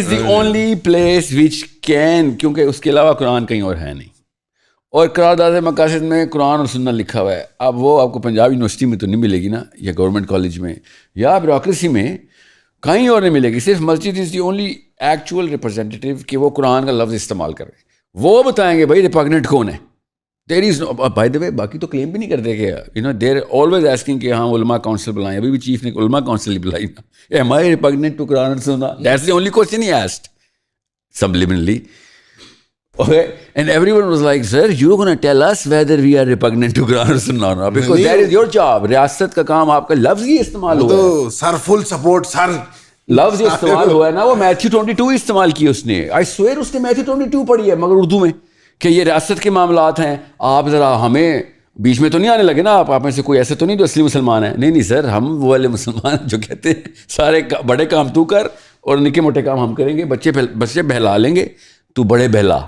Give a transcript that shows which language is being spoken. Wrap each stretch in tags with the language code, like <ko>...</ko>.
<ur>Masjid</ur> <en>is the only place which can,</en> <ur>کیونکہ اس کے علاوہ قرآن کہیں اور ہے نہیں, اور قرارداد مقاصد میں قرآن اور سنت لکھا ہوا ہے. اب وہ آپ کو پنجاب یونیورسٹی میں تو نہیں ملے گی نا, یا گورنمنٹ کالج میں یا بیوروکریسی میں کہیں اور نہیں ملے گی. صرف مسجد</ur> <en>is the only actual representative</en> <ur>کہ وہ قرآن کا لفظ استعمال کر رہے ہیں, وہ بتائیں گے بھائی ریپگننٹ کون ہے.</ur> <en>there is by the way</en> <ur>باقی تو کلیم بھی نہیں کرتے کہ</ur> <en>you know they're always asking</en> <ur>کہ ہاں علماء کاؤنسل بلائیں. ابھی بھی چیف نے علماء کاؤنسل ہی بلائی نا,</ur> <en>Am I repugnant to Quran and Sunnah, that's the only question he asked subliminally. Okay, and everyone was like, sir, you're going to tell us whether we are repugnant to Quran or Sunnah or not, because that is your job.</en> <ur>ریاست کا کام آپ کا. لفظ ہی استعمال ہوا ہے,</ur> <en>sir full support sir,</en> <ur>لفظ استعمال ہوا ہے نا, وہ میتھیو 22 استعمال کی اس نے.</ur> <en>I swear</en> <ur>اس نے میتھیو 22 پڑھی ہے مگر اردو میں, کہ یہ ریاست کے معاملات ہیں, آپ ذرا ہمیں بیچ میں تو نہیں آنے لگے نا, آپ میں سے کوئی ایسے تو نہیں جو اصلی مسلمان ہے. نہیں سر, ہم وہ والے مسلمان جو کہتے ہیں سارے بڑے کام تو کر اور نکے موٹے کام ہم کریں گے, بچے بہلا لیں گے, تو بڑے بہلا.</ur>